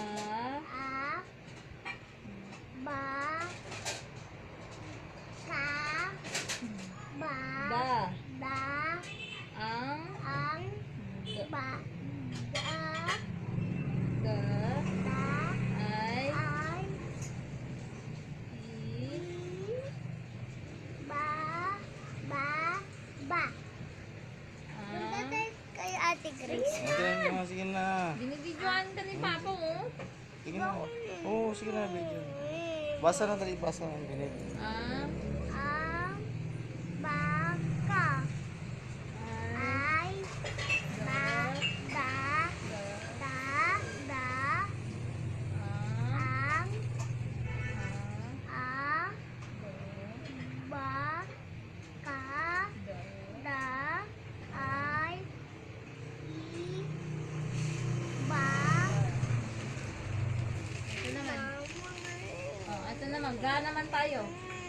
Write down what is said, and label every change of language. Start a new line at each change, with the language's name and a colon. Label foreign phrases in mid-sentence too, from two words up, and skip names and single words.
Filipino: A. Ba. Ka. Ba. Da. Da. Ang. Ang. Da. Ba. Da. Da. Da. Ay. Ay. I. Ba. Ba. Ba. A. Kay Ate Grace. Sige na, sige na. Binibidyoan ka ni Papa, oh. Sige na. Oo, sige na, video. Basa na dali, basa na. Binig. A. Ang. Ba. Ka. Ay. Ay. Ba. Da. Da. Da. Da. A. Ang. A. A. Ba. Ka. Da. Da. Ay. I. Ba. Ito naman. Oh, ito naman. Ga naman tayo.